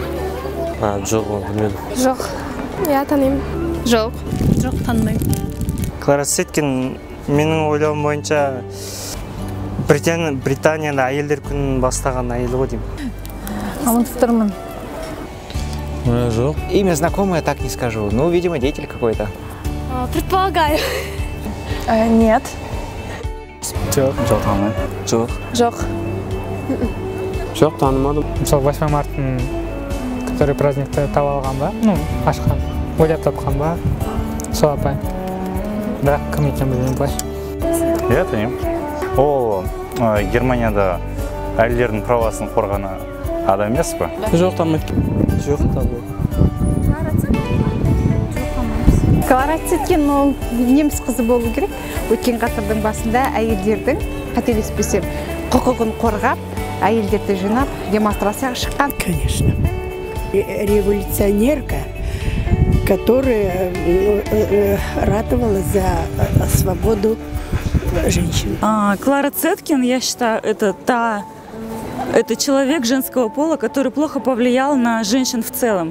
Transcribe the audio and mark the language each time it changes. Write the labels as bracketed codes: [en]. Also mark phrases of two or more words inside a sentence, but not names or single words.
[kk] Жоқ, білмедім. Жоқ. Я танимын. Жоқ. Жоқ, танымаймын. Клара Цеткин менің ойлауым бойынша Британияда әйелдер күнін бастаған әйел ғой деймін. Ұмытып тұрмын. Жоқ. [ru] Имя знакомое, так не скажу. Ну, видимо, деятель какой-то. Предполагаю. Нет. [kk] Жоқ, танымаймын. Жоқ. Жоқ. Жоқ, танымадым. Мысалы 8 марттың который праздникті таба алған ба? Ну, ашқан. Ойлап тапқан ба? Сол апай. Бірақ кім екен білмеймін былай. Иә, танимын. Ол Германияда әйелдердің правасын қорғаны адам емес пе? Жоқ, танымаймын. Жоқ, танымаймын. Клара Цеткин ол неміс қызы болу керек. Өткен ғасырдың басында әйелдердің, қателеспесем, құқығын қорғап, әйелдерді жинап, демонстрацияға шыққан. [ru] Конечно. Революционерка, которая ратовала за свободу женщин. Клара Цеткин, я считаю, это человек женского пола, который плохо повлиял на женщин в целом.